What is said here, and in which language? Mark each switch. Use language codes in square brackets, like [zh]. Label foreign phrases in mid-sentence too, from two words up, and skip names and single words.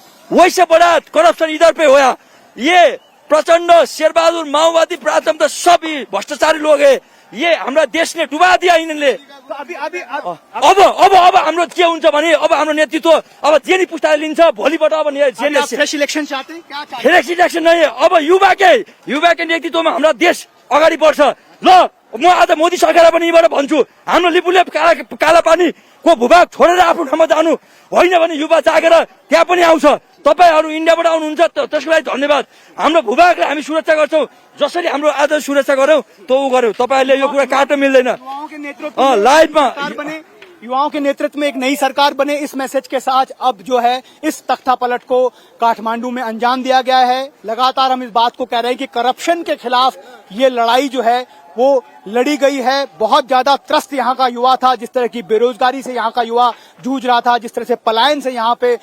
[hi] वैसे बड़ा करप्शन इधर पे होया। ये प्रचंड शेरबहादुर माओवादी प्राथमिकता सब भ्रष्टाचारी लोग है। ये हमारा देश ने डुबा दिया इन्होंने। [ne] अब हाम्रो के हुन्छ भने अब हाम्रो नेतृत्व अब जे नि पुस्ताले लिन्छ भोलिबाट अब [hi] फ्रेश इलेक्शन चाहते हैं क्या? फ्रेश इलेक्शन नहीं, [ne] अब युवाकै नेतृत्वमा हाम्रो देश अगाडि बढ्छ। ल म आज मोदी सरकारलाई पनि यहीबाट भन्छु, हाम्रो लिपुले काला पानी को भूभाग छोडेर आफ्नो ठाउँमा जानु होइन भने युवा जागेर त्यहाँ पनि आउँछ। तपाईहरु इन्डियाबाट आउनुहुन्छ त्यसको लागि धन्यवाद। हाम्रो भूभागलाई हामी सुरक्षा गर्छौं, जसरी हाम्रो आज सुरक्षा गर्यौं त उ गर्यौं। तपाईहरुले यो कुरा काट्न मिल्दैन। लाइभमा [hi] युवाओं के नेतृत्व में एक नई सरकार बने, इस मैसेज के साथ अब जो है इस तख्तापलट को काठमांडू में अंजाम दिया गया है। लगातार हम इस बात को कह रहे हैं कि करप्शन के खिलाफ ये लड़ाई जो है वो लड़ी गई है। बहुत ज्यादा त्रस्त यहाँ का युवा था, जिस तरह की बेरोजगारी से यहाँ का युवा जूझ रहा था, जिस तरह से पलायन से यहाँ पे